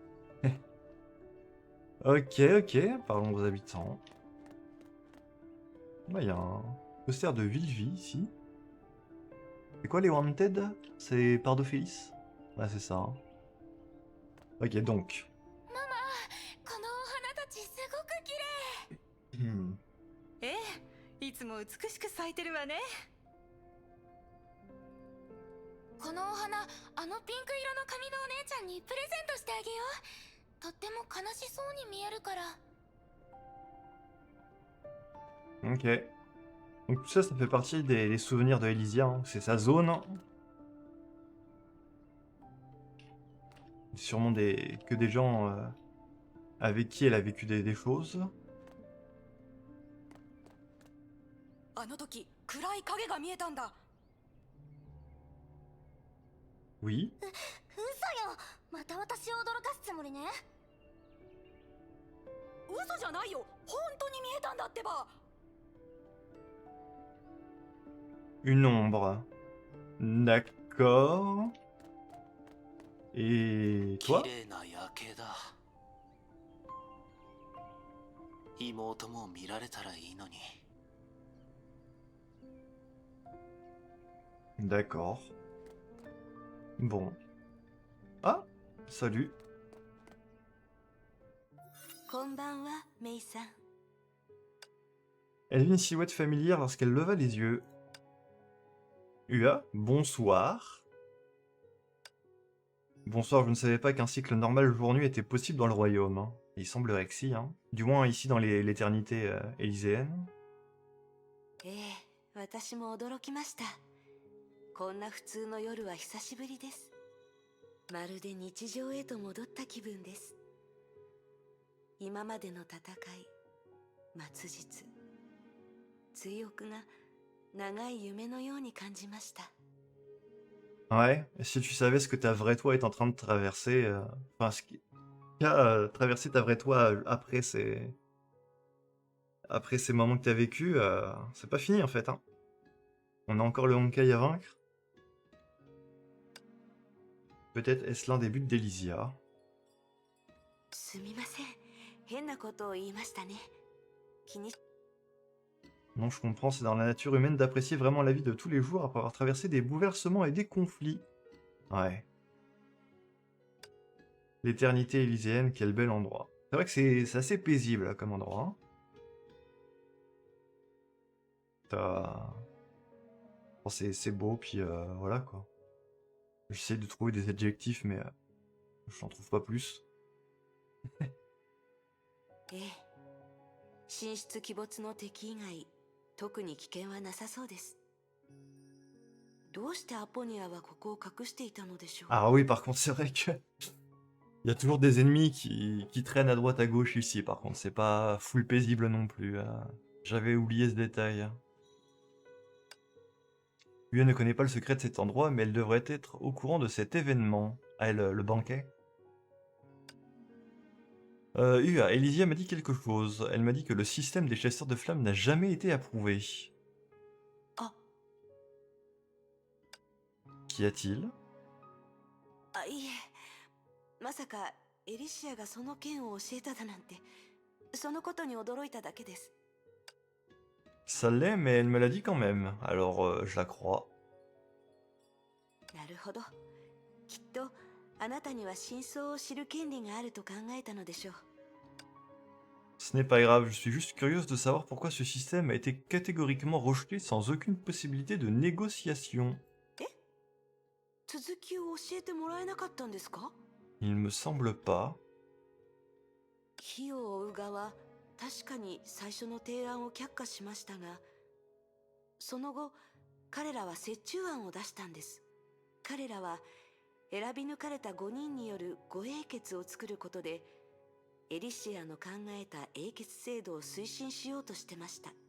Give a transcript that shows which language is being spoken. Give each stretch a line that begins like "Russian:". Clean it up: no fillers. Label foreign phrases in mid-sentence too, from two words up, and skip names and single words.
French: Ok, ok. Parlons aux habitants. Il y a un poster de Villevis ici. C'est quoi les Wanted? C'est Pardophilis? Ouais, c'est ça. Hein. Ok, donc.
Japanese: このお花たちすごく綺麗。 Hmm. ええ、いつも美しく咲いてるわね。このお花、あのピンク色の髪のお姉ちゃんにプレゼントしてあげよう。とっても悲しそうに見えるから。
French: Ok. Donc tout ça, ça fait partie des souvenirs de Elysia. Hein. C'est sa zone. Hein. Sûrement que des gens avec qui elle a vécu des choses.
Japanese: あの時暗い影が見えたんだ。
French: Oui.
Japanese: 嘘よ。また私を驚かすつもりね。嘘じゃないよ。本当に見えたんだってば。
French: Une ombre. D'accord. Et
Japanese: 綺
French: toi?
Japanese: 麗な夜景だ。妹も見られたらいいのに。
French: D'accord. Bon. Ah, salut.
Japanese: こんばんは、メイさん。
French: Elle vit une silhouette familière lorsqu'elle leva les yeux. Ua, bonsoir. Bonsoir, je ne savais pas qu'un cycle normal jour-nuit était possible dans le royaume. Hein. Il semblerait que si, hein. Du moins ici dans l'éternité élyséenne.
Japanese: ええ、私も驚きました。こんな普通の夜は久しぶりです。まるで日常へと戻った気分です。今までの戦い、末日、追憶が長い夢のように感じました。
French: Ouais, si tu savais ce que ta vraie toi est en train de traverser, enfin ce qui a traversé ta vraie toi après ces moments que tu as vécu, c'est pas fini en fait. Hein. On a encore le Honkai à vaincre. Peut-être est-ce l'un des buts d'Elysia.
Japanese: すみません。変なことを言いましたね。気に
French: Non, je comprends, c'est dans la nature humaine d'apprécier vraiment la vie de tous les jours après avoir traversé des bouleversements et des conflits. Ouais. L'éternité élyséenne, quel bel endroit. C'est vrai que c'est assez paisible là, comme endroit. Hein. Bon, c'est beau, puis voilà quoi. J'essaie de trouver des adjectifs, mais j'en trouve pas plus.
Japanese: ええ、神出鬼没の敵以外特に危険はなさそうです。どうしてアポニアはここを隠していたのでしょう。
French: Ah oui, par contre, c'est vrai que il y a toujours des ennemis qui traînent à droite à gauche ici, par contre, c'est pas full paisible non plus. J'avais oublié ce détail. Ua ne connaît pas le secret de cet endroit, mais elle devrait être au courant de cet événement. Ah, le banquet. Ua, Elysia m'a dit quelque chose. Elle m'a dit que le système des chasseurs de flammes n'a jamais été approuvé. Ah, Qu'y a-t-il?
Japanese: あ、いえ、まさかエリシアがその件を教えただなんて、そのことに驚いただけです。
French: Ça l'est, mais elle me l'a dit quand même. Alors, je la crois.
Japanese: なるほど。きっとあなたには真相を知る権利があると考えたのでしょう。
French: Ce n'est pas grave, je suis juste curieuse de savoir pourquoi ce système a été catégoriquement rejeté sans aucune possibilité de négociation.
Japanese: 続きを教えてもらえなかったんですか？
French: Il me semble pas.
Japanese: 火を追う側、確かに最初の提案を却下しましたが、その後彼らは折衷案を出したんです。彼らは選び抜かれた5人による護英傑を作ることで、エリシアの考えた英傑制度を推進しようとしてました。